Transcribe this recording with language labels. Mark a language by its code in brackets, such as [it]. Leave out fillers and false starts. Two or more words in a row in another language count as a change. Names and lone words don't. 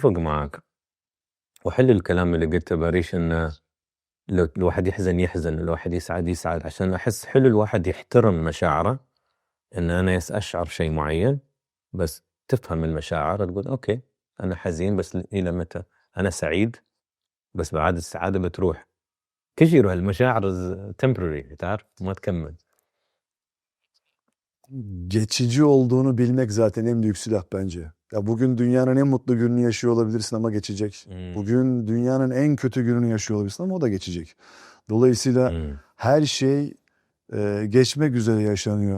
[ar] وحل الكلام اللي قلته باريش، إنه لو الواحد يحزن يحزن، الواحد يسعد يسعد، عشان أحس حلو الواحد يحترم مشاعره. إن أنا أشعر شيء معين، بس تفهم المشاعر، تقول أوكي أنا حزين بس إلى متى؟ أنا سعيد بس بعد السعادة بتروح. كل شيء يروح، المشاعر temporary، تعرف ما تكمل. [tr] Geçici olduğunu bilmek zaten en büyük silah bence. Ya bugün dünyanın en mutlu gününü yaşıyor olabilirsin ama geçecek. Bugün dünyanın en kötü gününü yaşıyor olabilirsin ama o da geçecek. Dolayısıyla her şey geçmek üzere yaşanıyor.